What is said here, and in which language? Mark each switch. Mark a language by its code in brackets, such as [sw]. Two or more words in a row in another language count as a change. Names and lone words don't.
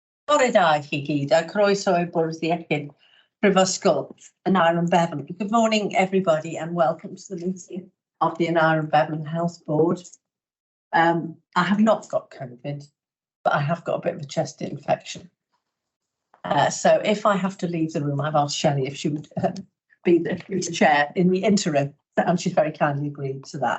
[cy] Bore da I chi gyd, a croeso I bwrdd iechyd Prifysgol Aneurin Bevan. [en] Good morning, everybody, and welcome to the meeting of the Aneurin Bevan Health Board. I have not got COVID, but I have got a bit of a chest infection. So if I have to leave the room, I've asked Shelley if she would be the chair in the interim, and she's very kindly agreed to that.